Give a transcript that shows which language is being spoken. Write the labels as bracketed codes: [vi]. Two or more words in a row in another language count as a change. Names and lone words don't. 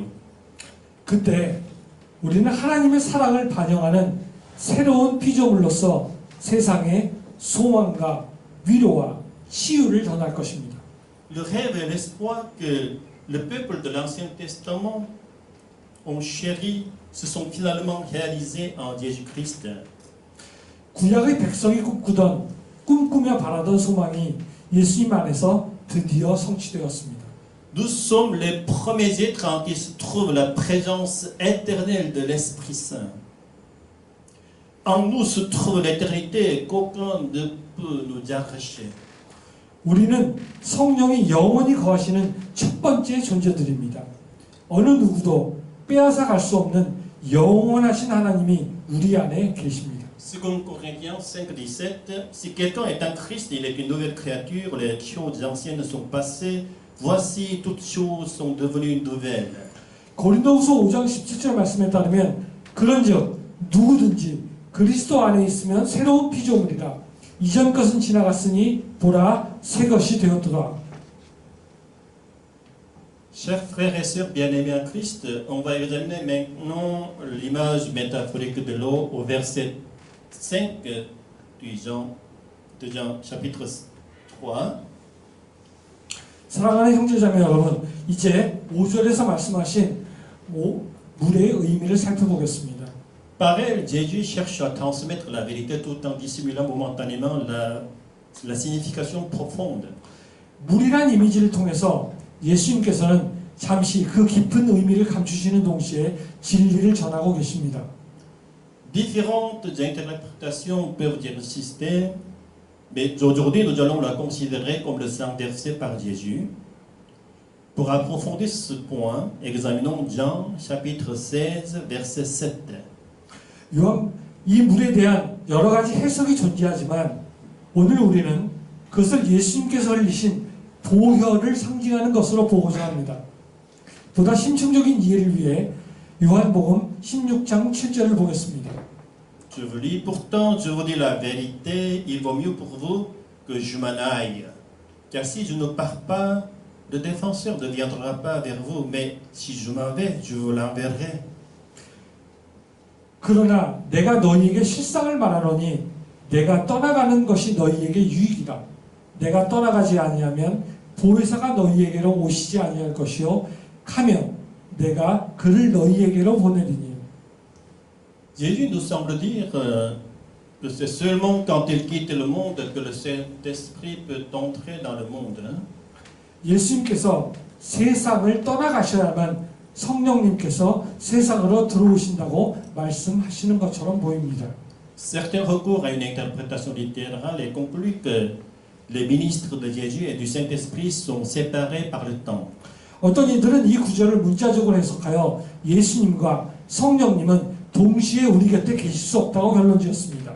[ko] 그때 우리는 하나님의 사랑을 반영하는 새로운 피조물로서 세상에 소망과 위로와 치유를 전할 것입니다. [fr] Le rêve et l'espoir que le peuple de l'Ancien Testament ont chéri se sont finalement réalisés en Jésus-Christ. [ko] 구약의 백성이 꿈꾸며 바라던 소망이 예수님 안에서 드디어 성취되었습니다. [fr] Nous sommes les premiers êtres en qui se trouve la présence éternelle de l'Esprit Saint. En nous se trouve l'éternité qu'aucun ne peut nous arracher. [ko] 우리는 성령이 영원히 거하시는 첫 번째 존재들입니다. 어느 누구도 빼앗아 갈 수 없는 영원하신 하나님이 우리 안에 계십니다. [fr] Second Corinthiens 5:17, si quelqu'un est en Christ, il est une nouvelle créature, les choses anciennes sont passées, voici toutes choses sont devenues nouvelles. [ko] 고린도후서 5장 17절 말씀에 따르면 그런즉 누구든지 그리스도 안에 있으면 새로운 피조물이라 이전 것은 지나갔으니 보라 새 것이 되었도다. [fr] Chers frères et sœurs bien-aimés en Christ, on va examiner maintenant l'image métaphorique de l'eau au verset 5 de Jean chapitre 3. [ko] 사랑하는 형제자매 여러분, 이제 5절에서 말씀하신 물의 의미를 살펴보겠습니다. [fr] Par elle, Jésus cherche à transmettre la vérité tout en dissimulant momentanément la signification profonde. 물이란 이미지를 통해서 예수님께서는 잠시 그 깊은 의미를 감추시는 동시에 진리를 전하고 계십니다. Différentes interprétations peuvent exister, mais aujourd'hui nous allons la considérer comme le sang versé par Jésus. Pour approfondir ce point, examinons Jean chapitre 16 verset 7. [ko] 이 물에 대한 여러 가지 해석이 존재하지만 오늘 우리는 그것을 예수님께서 흘리신 보혈을 상징하는 것으로 보고자 합니다. 보다 심층적인 이해를 위해 요한복음 16장 7절을 보겠습니다. [fr] Je vous lis, pourtant je vous dis la vérité, il vaut mieux pour vous que je m'en aille. Car si je ne pars pas, le défenseur ne viendra pas vers vous, mais si je m'en vais, je vous l'enverrai. [ko] 그러나 내가 너희에게 실상을 말하노니 내가 떠나가는 것이 너희에게 유익이다. 내가 떠나가지 아니하면 보혜사가 너희에게로 오시지 아니할 것이요 가면 내가 그를 너희에게로 보내리니. [fr] Jésus nous semble dire que c'est seulement quand il quitte le monde que le Saint-Esprit peut entrer dans le monde. [ko] 예수님께서 세상을 떠나가셔야만 성령님께서 세상으로 들어오신다고 말씀하시는 것처럼 보입니다. [fr] Certains recourent à une interprétation littérale et concluent que les ministres de Jésus et du Saint-Esprit sont séparés par le temps. [ko] 어떤 이들은 이 구절을 문자적으로 해석하여 예수님과 성령님은 동시에 우리 곁에 계실 수 없다고 결론지었습니다.